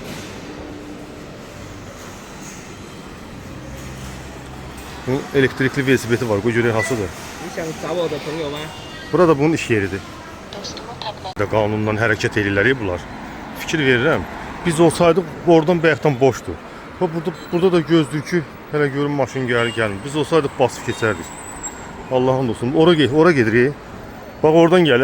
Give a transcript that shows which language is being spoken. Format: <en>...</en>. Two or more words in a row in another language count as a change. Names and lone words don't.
<az>Elektrikli velosipedi var. Qoy görək hasıdır.</az> <zh>你想找我的朋友吗？</zh> <az>Burada bunun iş yeridir. Qanundan hərəkət edirlər bunlar. Fikir verirəm. Biz olsaydıq oradan bayaqdan boşdur. Burada da gözlük ki, hələ görün maşın gəlmir. Biz olsaydıq basıb keçərdik. Allah'ın olsun. Ora gedirik. Bak oradan gəl.</az>